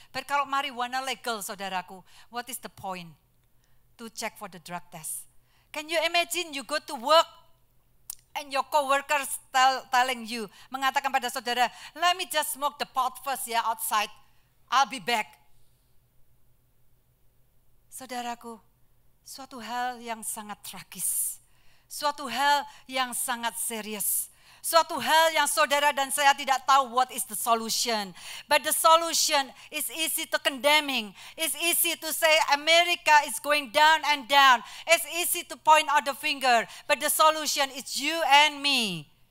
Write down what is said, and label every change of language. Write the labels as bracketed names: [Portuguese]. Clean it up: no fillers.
[English] But [Indonesian] kalau [English] marijuana legal, saudaraku, what is the point to check for the drug test? Can you imagine you go to work and your coworkers telling you, [Indonesian] mengatakan pada saudara, [English] let me just smoke the pot first ya outside, I'll be back. [Indonesian] Saudaraku, suatu hal yang sangat tragis, suatu hal yang sangat serius, suatu hal yang saudara dan saya tidak tahu [English] what is the solution. But the solution is easy to condemning. It's easy to say America is going down and down. It's easy to point out the finger. But the solution is you and me.